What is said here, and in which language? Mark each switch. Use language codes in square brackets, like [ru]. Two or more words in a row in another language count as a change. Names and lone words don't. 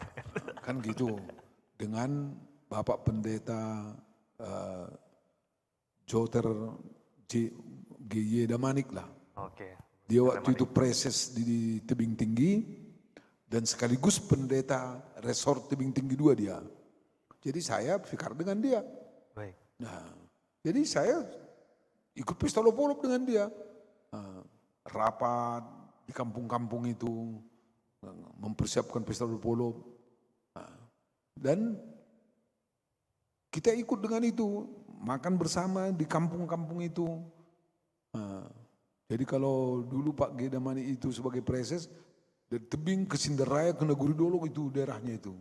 [id] Kan gitu, dengan Bapak Pendeta Joter G.Y. Damanik lah. Oke. Dia waktu itu preses di Tebing Tinggi dan sekaligus pendeta resort Tebing Tinggi 2 dia. Jadi saya vikar dengan dia. Baik. Nah, jadi saya ikut pesta olop-olop dengan dia. Rapat di kampung-kampung itu, mempersiapkan pesta olop-olop. Dan kita ikut dengan itu, makan bersama di kampung-kampung itu. Jadi kalau dulu Pak G. Damani itu sebagai preses, dari Tebing ke Sindaraya ke Neguri Dolok itu daerahnya itu.